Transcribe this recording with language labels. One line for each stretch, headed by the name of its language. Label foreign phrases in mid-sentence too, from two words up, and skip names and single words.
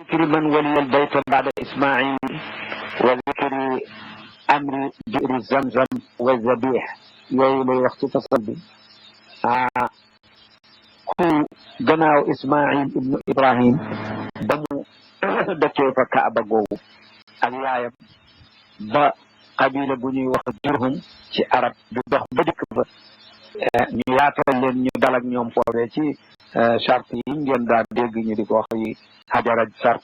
Arabic: ذكر من ولي البيت بعد إسماعيل وذكر أمر بئر زمزم والذبيح
Wolof: yooyu lay wax ci fasal bi ku gannaaw Ismaïl ibnu Ibrahim ba mu dëkkee fa Kaaba googu ak yaayam ba qabila bu ñuy wax Jurhum ci arab du dox ba dikk fa ñu yaatal leen ñu dal ak ñoom foofee ci charte yi ngeen daan dégg ñu di ko wax yi xajara charte